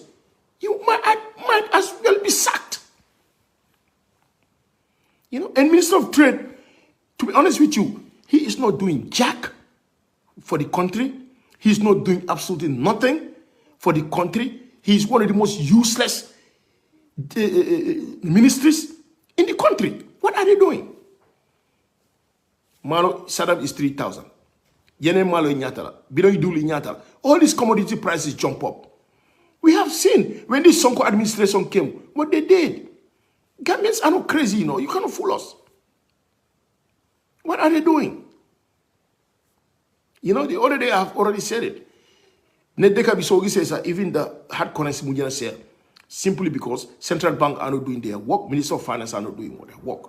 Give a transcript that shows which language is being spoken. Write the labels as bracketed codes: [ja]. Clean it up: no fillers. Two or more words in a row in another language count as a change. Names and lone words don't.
[en] You might as well be sacked. You know, and Minister of Trade, to be honest with you, he is not doing jack for the country. He's not doing absolutely nothing for the country. He's one of the most useless ministries in the country. What are they doing? Malo Saddam is 3,000. [man] Yene malo nyatala. Bidon iduli nyatala. [en] All these commodity prices jump up. We have seen when this Sonko administration came, what they did. Gambians are not crazy, you know. You cannot fool us. What are they doing? You know, the other day I have already said it. Nedeka Bisogi says that even the hard currency Mujana said, simply because central bank are not doing their work, Minister of Finance are not doing their work.